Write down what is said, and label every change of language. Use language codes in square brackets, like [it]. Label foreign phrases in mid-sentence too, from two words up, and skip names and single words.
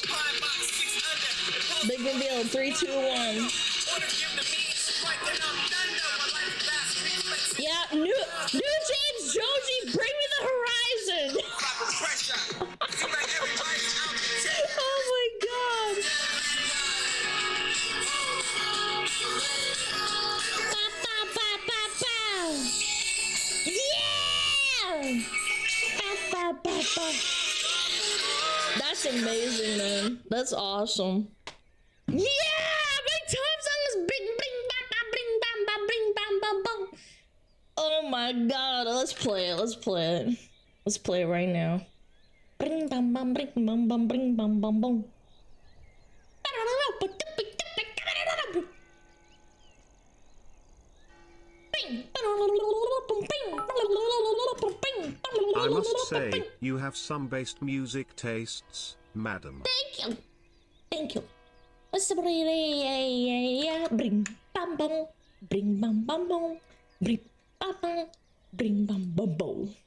[en] Big reveal, 3, 2, 1. Yeah, new James Joji, bring me the horizon. Oh my god. Ba, ba, ba, ba, ba. Yeah! Ba, ba, ba, ba. That's amazing, man. That's awesome. Yeah! My top song is bing bing ba ba bing bam ba bing bam bam bam. Oh my god, let's play it. Let's play it. Let's play it right now. Bring bam bam bring bam bam bring bam bam bam. I must say, you have some based music tastes, madam. Thank you. Thank you. Bring bam bam. Bring bam bam bam. Bring bam bam. Bring bam bam bam.